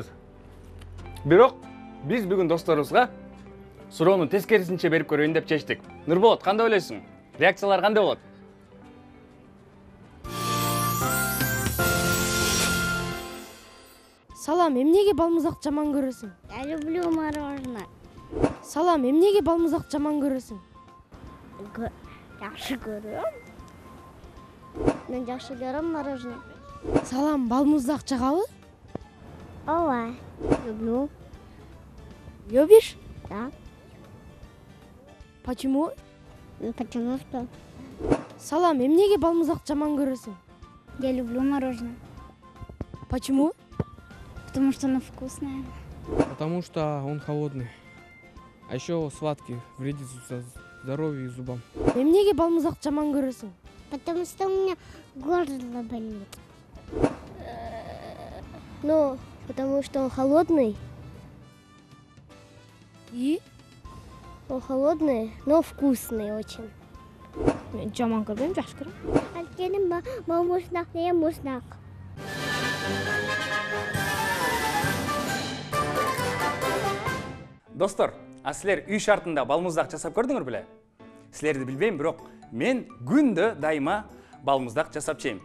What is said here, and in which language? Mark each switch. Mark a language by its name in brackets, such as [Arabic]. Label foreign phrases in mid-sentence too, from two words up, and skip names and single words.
[Kyrgyz] Бирок биз бүгүн досторубузга суроону тескерисинче берип көрөйүн деп чечтик. Нурболот, кандай ойлойсуң? Реакциялар кандай болот? Салам, эмнеге балмуздак жаман көрөсүң? [Russian] Я люблю мороженое. [Kyrgyz] Салам, эмнеге балмуздак жаман көрөсүң? Жакшы көрөм. Мен жакшы көрөм мороженое. Салам, балмуздак жагабы? Ооба. [Russian] Люблю. Любишь? Да. Почему? Потому что [Kyrgyz] Салам, эмнеге балмуздак жаман көрөсүң? [Russian] я люблю мороженое. Почему? Потому что оно вкусное. Потому что он холодный. А еще сладкий, вредит здоровью и зубам. [Kyrgyz] Эмнеге балмуздак жаман көрөсүң? [Russian] Потому что у меня горло болит. Ну, потому что он холодный. И? Он холодный, но вкусный очень. [Kyrgyz] Мен жаман көрбөйм, жакшы көрөм. Алкеним балмуздак деген муздак. Достор, силер үй шартында балмуздак жасап көрдүңөр беле? Силерди билбейм, бирок мен күндө дайыма балмуздак жасап жейм.